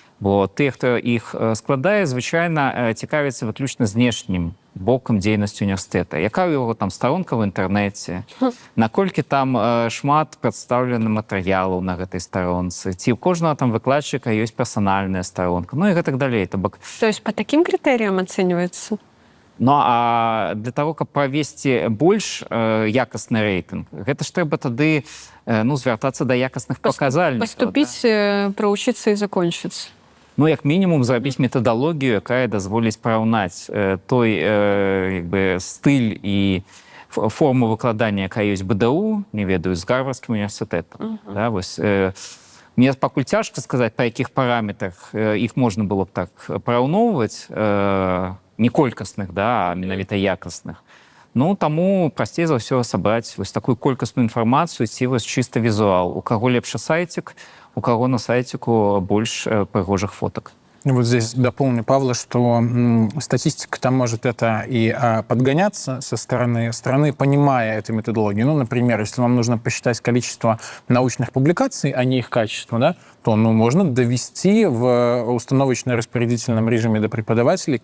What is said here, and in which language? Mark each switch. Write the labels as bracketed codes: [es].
[be] Бо тыя, хто іх складае, звычайна цікавіцца выключна знешнім бокам дзейнасці універсітэта. Яка ў яго старонка ў інтэрнэце? Наколькі там шмат прадстаўлена матэрыялаў на гэтай старонцы? Ці ў кожнага выкладчыка ёсць персанальная старонка? Ну і гэтак далей. [ru] То есть по таким критериям оценивается? [be] Ну, а для того, каб правесці больш якасны рэйтынг, гэта ж трэба тады звяртацца да якасных паказальнікаў. Поступіць, праучыцца і закончыць. Ну, як мінімум, зрабіць метадалогію, якая дазволіць параўнаць той стыль і форму выкладання, якая ёсць БДУ, не ведаю, з Гарвардскім універсітэтам. Да, вось, мне пакуль цяжка сказаць, па якіх параметрах іх можна было б так параўноўваць, не колькасных, да, а менавіта якасных. Ну, таму прасцей за ўсё сабраць вось такую колькасную інфармацыю, ці вось чыста візуал. У каго лепшы сайцік, [ru] у кого на сайтику больше пригожих фоток. Вот здесь дополню Павла, что статистика там может это и подгоняться со стороны страны, понимая эту методологию. Ну, например, если вам нужно посчитать количество научных публикаций, а не их качество, да, то можно довести в установочно-распорядительном режиме до преподавателей.